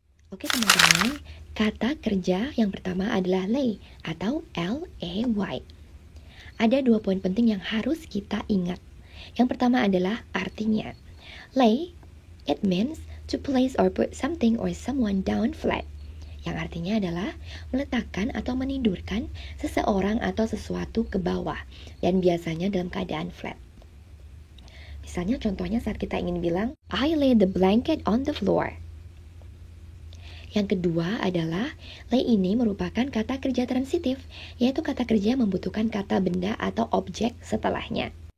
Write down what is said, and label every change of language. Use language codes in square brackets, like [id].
[id] Oke teman-teman, kata kerja yang pertama adalah lay atau L-A-Y. Ada 2 poin penting yang harus kita ingat. Yang pertama adalah artinya. [en] Lay, it means to place or put something or someone down flat. [id] Yang artinya adalah meletakkan atau menidurkan seseorang atau sesuatu ke bawah. Dan biasanya dalam keadaan flat. Misalnya contohnya saat kita ingin bilang, [en] I lay the blanket on the floor. [id] Yang kedua adalah, lay ini merupakan kata kerja transitif, yaitu kata kerja yang membutuhkan kata benda atau objek setelahnya.